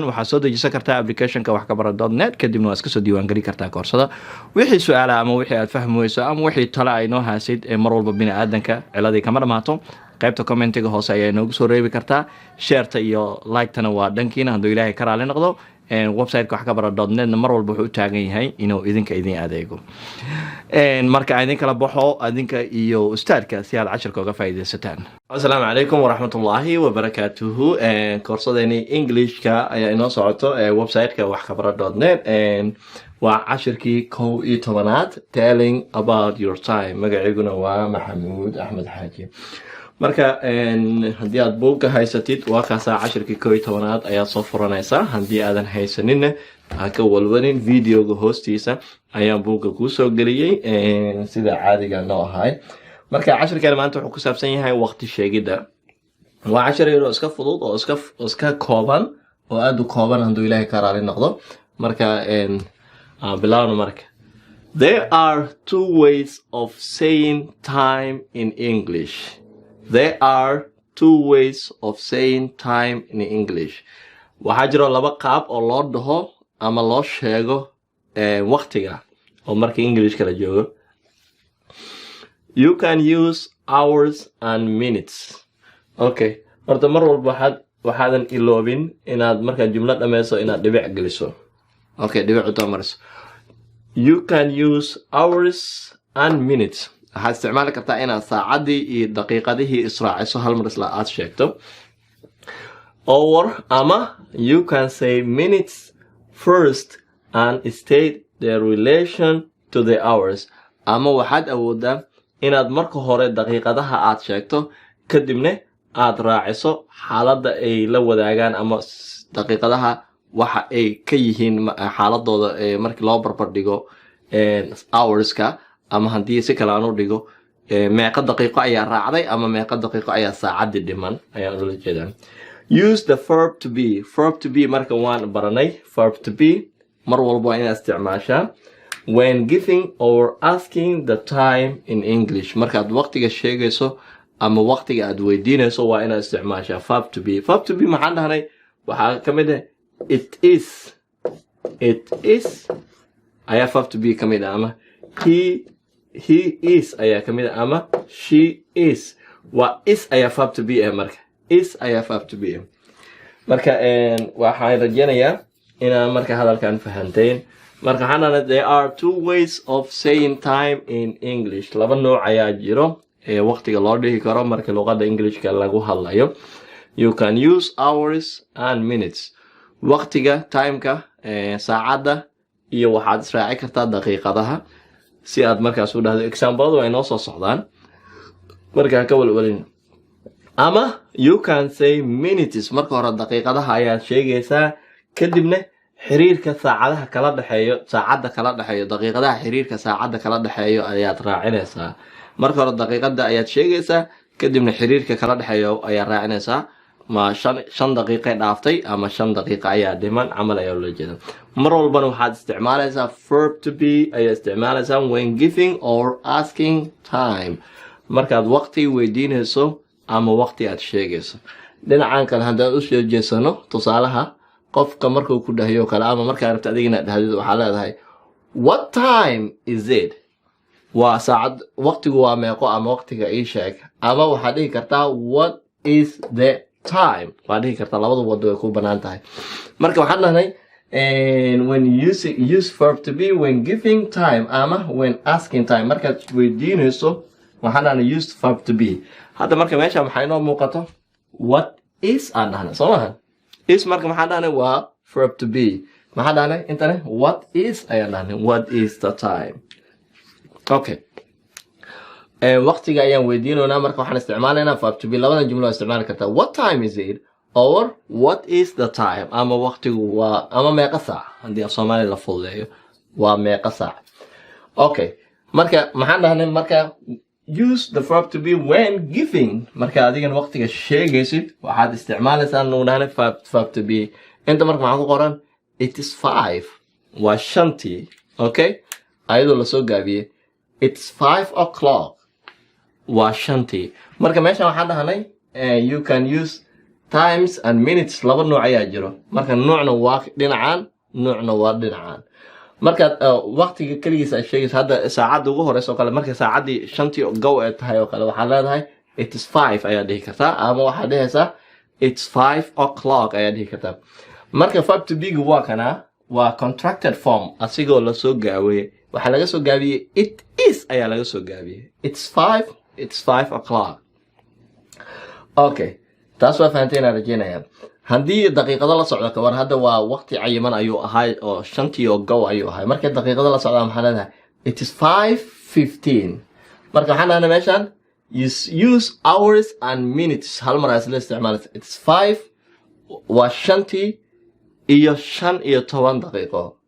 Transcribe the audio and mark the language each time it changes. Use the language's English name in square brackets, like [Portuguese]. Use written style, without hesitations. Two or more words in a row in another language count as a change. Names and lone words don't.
[Somali] waxaad soo dejisan kartaa applicationka wax ka bara.net kadibna waad iska soo diiwaangeli kartaa koorsada wixii su-aala ama wixii aad fahmi weyso ama wixii tale ay noo haasid mar walba bini'aadanka ciladii kama dhamaato qaybta commentiga hoose ayaa inoogu soo reebi kartaa shareta iyo like-tana waa dhankiina hadduu ilaahay ka raali noqdo website-ka wax ka bara.net mar walba wuxuu u taagan yahay inuu idinka idin adeego marka idin kala baxo adinka iyo ustaadka si aad cashirka uga faa'iideysataan. [Arabic] السلام عليكم ورحمة الله وبركاته. [Somali] Koorsadeeni Englishka ayaa inoo socoto website-ka wax ka bara.net waa cashirkii 11aad [English] telling about your time. [Somali] Magaciiguna waa Maxamuud Axmed Xaaji. marka haddii aad buugga haysatid waa kaasaa cashirkii 11aad ayaa soo furanaysaa haddii aadan haysaninna ha ka walwanin videoga hoostiisa ayaan buugga kuu soo geliyey sida caadiga noo ahay marka cashirkan maanta wuxuu ku saabsan yahay waqti sheegidda waa cashir yar oo iska fudud oo iska kooban oo aad u kooban hadduu ilaahay ka raali noqdo marka bilaawno marka [English] there are two ways of saying time in English. There are two ways of saying time in English. [Somali] Waxaa jiro laba qaab oo loo dhaho ama loo sheego waqtiga oo marka Englishka la joogo. [English] You can use hours and minutes. Okay. [Somali] Horta mar walba waxaadan iloobin inaad marka jumlad dhameyso inaad dhibic geliso. Okay, dhibic u tamariso. [English] You can use hours and minutes. [Somali] waxaad isticmaali kartaa inaad saacadii iyo daqiiqadihii israaciso hal mar isla aad sheegto or ama [English] you can say minutes first and state their relation to the hours [Somali] ama waxaad awoodaa inaad marka hore daqiiqadaha aad sheegto kadibna aad raaciso xaaladda ay la wadaagaan ama daqiiqadaha waxa ay ka yihiin xaaladooda markii loo barbar dhigo hourska ama haddii si kale aan u dhigo meeqa daqiiqo ayaa raacday ama meeqa daqiiqo ayaa saacadii dhiman ayaan ula jeedaa [English] use the verb to be [Somali] marka waan baranay [English] verb to be [Somali] mar walba inaad isticmaashaa [English] when giving or asking the time in English [Somali] markaad waqtiga sheegayso ama waqtiga aad weydiinayso waa inaad isticmaashaa [English] verb to be [Somali] maxaan dhahnay waxaa ka mid ah [English] it is [Somali] ayaa [English] verb to be [Somali] ka mid ah ama [English] he is [Somali] ayaa ka mid ah ama [English] she is [Somali] waa is ayaa [English] verb to be [Somali] marka is ayaa [English] verb to be [Somali] marka waxaan rajaynayaa inaad marka hadalkan fahanteen marka waxaan [English] there are two ways of saying time in English [Somali] laba nooc ayaa jiro waqtiga loo dhihi karo marka luqadda Englishka lagu hadlayo [English] you can use hours and minutes [Somali] waqtiga timeka saacadda iyo waxaad israaci kartaa daqiiqadaha si aad markaas u dhahdo example way noo soo socdaan marka ka walwalin ama [English] you can say minutes [Somali] marka hore daqiiqadaha ayaad sheegaysaa kadibna xiriirka saacadaha kala dhaxeeyo daqiiqadaha xiriirka saacadda kala dhaxeeyo ayaad raacinaysaa marka hore daqiiqada ayaad sheegaysaa kadibna xiriirka kala dhaxeeyo ayaad raacinaysaa ma 5 daqiiqo dhaaftay ama 5 daqiiqo ayaa dhiman camal ayaa loo jeedaa mar walbana waxaad isticmaalaysaa [English] verb to be [Somali] ayaa isticmaalaysaa [English] when giving or asking time [Somali] markaad waqti weydiinayso ama waqti aad sheegayso dhinacan kale haddaan u soo jeesano tusaalaha qofka markuu ku dhahayo kale ama markaa rabta adigina dhahdid waxaa leedahay [English] what time is it [Somali] waa saacad waqtigu waa meeqo ama waqtiga ii sheeg ama waxaad dhihi kartaa [English] what is the time [Somali] waa dhihi kartaa labada wado way ku banaan tahay marka waxaan dhahnay [English] when use verb to be when giving time [Somali] ama [English] when asking time [Somali] markaad weydiinayso waxaan dhahnay [English] use verb to be [Somali] hadda marka meesha maxay noo muuqato [English] what is [Somali] aan dhahnay soo maaha is marka maxaan dhahnay waa [English] verb to be [Somali] maxaan dhahnay intane [English] what is [Somali] ayaan dhahnay [English] what is the time okay [Somali] waqtiga ayaan weydiinoonaa marka waxaan isticmaalaynaa [English] verb to be [Somali] labada jumlo isticmaali kartaa [English] what time is it or what is the time [Somali] ama waqtigu waa ama meeqa saac haddii af Soomaali la fududeeyo waa meeqa saac okay marka maxaan dhahnay marka [English] use the verb to be when giving [Somali] marka adigan waqtiga sheegaysid waxaad isticmaalaysaa nuu dhahnay [English] verb to be [Somali] inta marka maxaa ku qoran [English] it is 5 [Somali] waa 5 okay ayadoo la soo gaabiyey [English] it's 5 o'clock [Somali] waa shantii marka meeshan waxaan dhahnay [English] you can use times and minutes [Somali] laba nooc ayaa jiro marka noocna waa dhinacaan noocna waa dhinacaan marka waqtiga kaligiisa ay sheegayso hadda saacada ugu horeyso kale marka saacadii shantii go ay tahay oo kale waxaa leedahay [English] it is 5 [Somali] ayaa dhihi kartaa ama waxaa dhehaysaa [English] it's 5 o'clock [Somali] ayaa dhihi kartaa marka [English] verb to be [Somali] waa kana waa [English] contracted form [Somali] asigoo la soo gaabiyay waxa laga soo gaabiyay [English] it is [Somali] ayaa laga soo gaabiyay [English] it's 5 o'clock [Somali] okay taas waa fahanteena rajeynaya haddii daqiiqado la socdo ka war hadda waa waqti cayiman ayuu ahay oo shantii oo go ayuu ahay marka daqiiqado la socda maxaa leedahay [English] it is 5:15 [Somali] marka waxaan dhahnaa meeshan [English] use hours and minutes [Somali] hal mar aad la isticmaalaysa it's 5 waa shantii iyo 15 daqiiqo